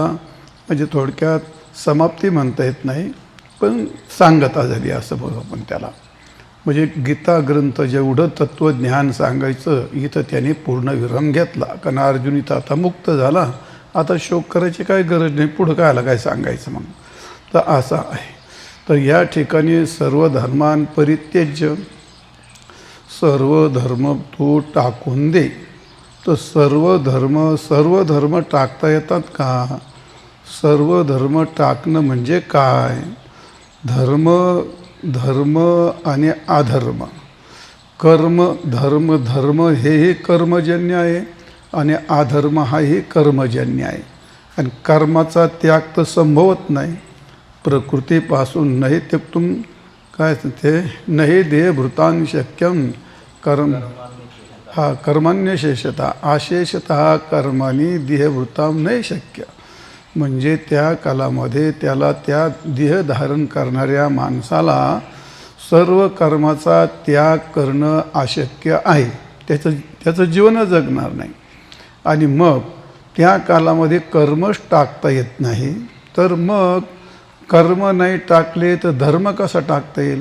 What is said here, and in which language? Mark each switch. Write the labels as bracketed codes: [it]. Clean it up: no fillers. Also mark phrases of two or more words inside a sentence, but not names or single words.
[mr] म्हणजे थोडक्यात समाप्ती म्हणता येत नाही, पण सांगता झाली असं बघू आपण त्याला. म्हणजे गीता ग्रंथ जेवढं तत्त्वज्ञान सांगायचं इथं त्याने पूर्ण विराम घेतला. कारण अर्जुन इथं आता मुक्त झाला, आता शोक करायची काय गरज नाही, पुढं काय सांगायचं मग. तर असं आहे. तर या ठिकाणी [sa] सर्व धर्मान् परित्यज्य, [mr] सर्व धर्म तू टाकून दे. तर सर्व धर्म टाकता येतात का? सर्व धर्म टाकणं म्हणजे काय? धर्म आणि अधर्म, धर्म हेही कर्मजन्य आहे आणि अधर्म हाही कर्मजन्य आहे. आणि कर्माचा त्याग तर संभवत नाही. [sa] प्रकृतीपासून नाही त्यक्तुम [mr] काय ते नाही [sa] देहभृतां शक्यम कर्म कर्मान्यशेषता अशेषतः कर्मानी देहभृतां नाही शक्य. [mr] म्हणजे त्या कालामध्ये त्याला त्या देह धारण करणाऱ्या माणसाला सर्व कर्माचा त्याग करणं अशक्य आहे. त्याचं जीवन जगणार नाही. आणि मग त्या कालामध्ये कर्मच टाकता येत नाही, तर मग कर्म नाही टाकले तर धर्म कसा टाकता येईल?